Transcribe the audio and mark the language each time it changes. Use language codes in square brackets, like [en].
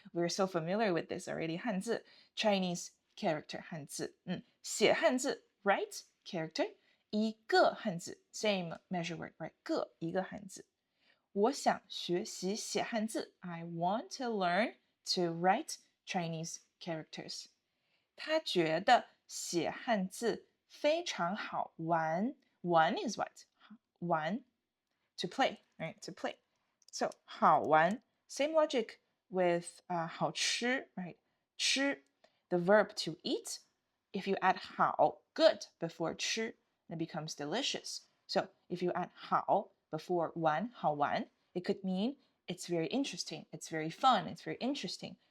[en] We're so familiar with this already. 汉字, Chinese character, 汉字. 写汉字, write character. 一个汉字, same measure word, right? 个, 一个汉字. [zh] 我想学习写汉字. [en] I want to learn to write Chinese characters. [zh] 他觉得写汉字非常好玩。 [en] 玩 is what? 玩 to play, right? To play. So 好玩 same logic with 好吃 right? 吃 the verb to eat. If you add 好 good before 吃 it becomes delicious. So if you add 好 before 玩好玩 it could mean it's very interesting, it's very fun, it's very interesting.